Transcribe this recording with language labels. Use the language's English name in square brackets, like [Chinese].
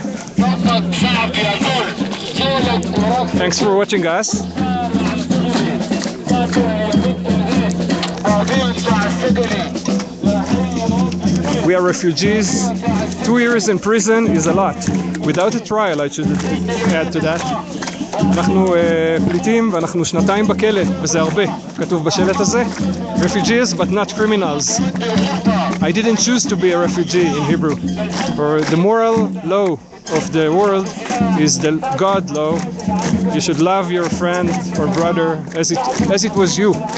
[English] Thanks for watching us. We are refugees. 2 years in prison is a lot. Without a trial, I should add to that. [Hebrew] אנחנו פליטים ואנחנו 2 בכלא, וזה הרבה. כתוב בשלט הזה, [English] refugees but not criminals. I didn't choose to be a refugee in Hebrew. For the moral law of the world is the God law. You should love your friend or brother as it was you.